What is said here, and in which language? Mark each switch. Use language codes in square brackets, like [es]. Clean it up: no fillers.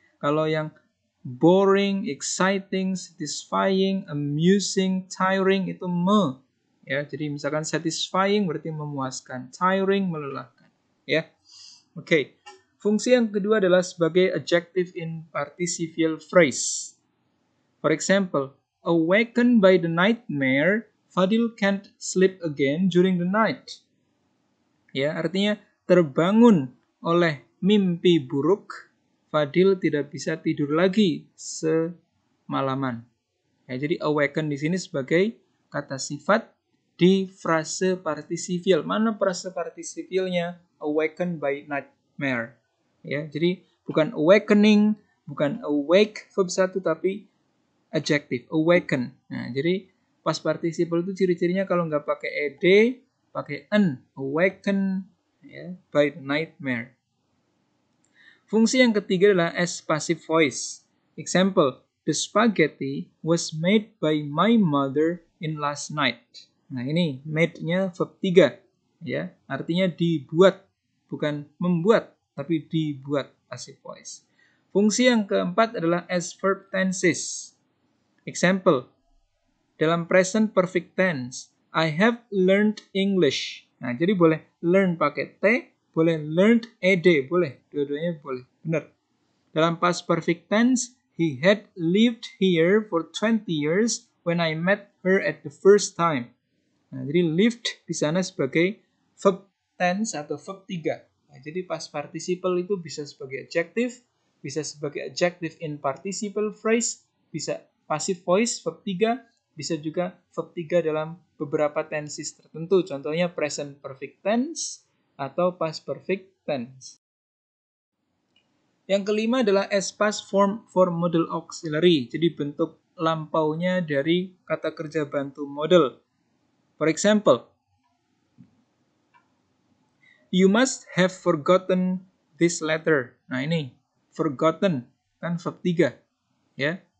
[id] Kalau yang boring, exciting, satisfying, amusing, tiring itu me. Ya, jadi misalkan satisfying berarti memuaskan, tiring melelahkan. Ya. Oke. Fungsi yang kedua adalah sebagai [en] adjective in participial phrase. For example, awakened by the nightmare, Fadil can't sleep again during the night. [id] Ya, artinya terbangun oleh mimpi buruk, Fadil tidak bisa tidur lagi semalaman. Ya, jadi awaken di sini sebagai kata sifat di frase participial. Mana frase participialnya? Awakened by nightmare. Ya, jadi bukan awakening, bukan awake verb 1 tapi adjective, awaken. Nah, jadi past participle itu ciri-cirinya kalau nggak pakai ed, pakai an, awaken ya, by the nightmare. Fungsi yang ketiga adalah [en] as passive voice. Example, the spaghetti was made by my mother in last night. [id] Nah, ini made-nya verb 3 ya, artinya dibuat, bukan membuat, tapi dibuat, passive voice. Fungsi yang keempat adalah [en] as verb tenses. Example, [id] dalam [en] present perfect tense, I have learned English. [id] Nah, jadi boleh learn pakai T, boleh learned ed, boleh. Dua-duanya boleh. Benar. Dalam [en] past perfect tense, he had lived here for 20 years when I met her at the first time. [id] Nah, jadi lived di sana sebagai verb tense atau verb 3. Nah, jadi past participle itu bisa sebagai adjective, bisa sebagai adjective in participle phrase, bisa passive voice verb 3, bisa juga verb 3 dalam beberapa tenses tertentu. Contohnya present perfect tense atau past perfect tense. Yang kelima adalah [en] as past form for model auxiliary. [id] Jadi bentuk lampaunya dari kata kerja bantu model. [en] For example, you must have forgotten this letter. [id] Nah, ini forgotten kan verb 3 ya.